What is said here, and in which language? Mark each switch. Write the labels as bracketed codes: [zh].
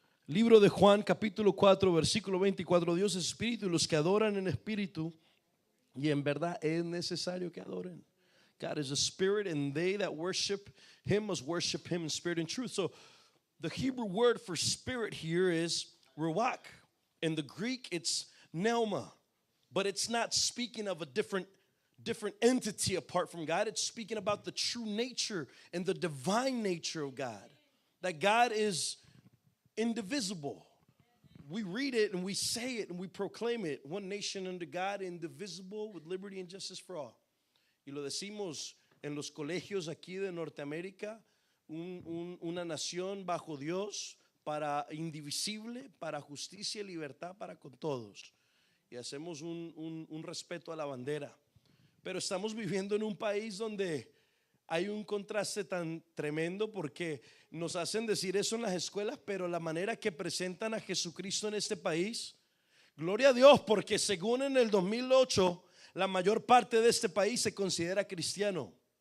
[es] Libro de Juan capítulo 4 versículo 24. Dios es espíritu y los que adoran en espíritu y en verdad es necesario que adoren. [en] God is a spirit, and they that worship him must worship him in spirit and truth. So the Hebrew word for spirit here is ruach. In the Greek it's pneuma, but it's not speaking of a different entity apart from God. It's speaking about the true nature and the divine nature of God. That God is indivisible. We read it and we say it and we proclaim it. One nation under God, indivisible, with liberty and justice for all. [es] Y lo decimos en los colegios aquí de Norteamérica, una nación bajo Dios, para indivisible, para justicia y libertad para con todos. Y hacemos un respeto a la bandera. Pero estamos viviendo en un país donde hay un contraste tan tremendo, porque nos hacen decir eso en las escuelas, pero la manera que presentan a Jesucristo en este país, gloria a Dios, porque según en el 2008 la mayor parte de este país se considera cristiano.